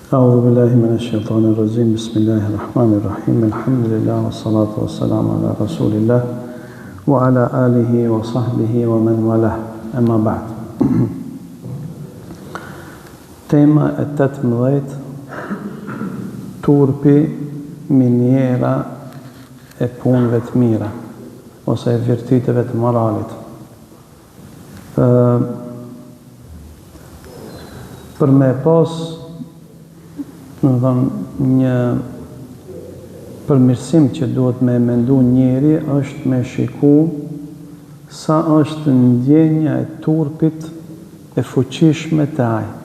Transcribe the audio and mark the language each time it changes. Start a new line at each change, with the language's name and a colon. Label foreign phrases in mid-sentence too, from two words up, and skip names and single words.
Arabic: أعوذ بالله من الشيطان الرجيم بسم الله الرحمن الرحيم الحمد لله والصلاة والسلام على رسول الله وعلى آله وصحبه ومن والاه أما بعد
Albanian: Tema e 18 turpi minjera e punëve të mira ose e virtyteve të moralit. Për me pas një përmirësim që duhet me mendu njeri është me shiku sa është ndjenja e turpit e fuqishme të aj.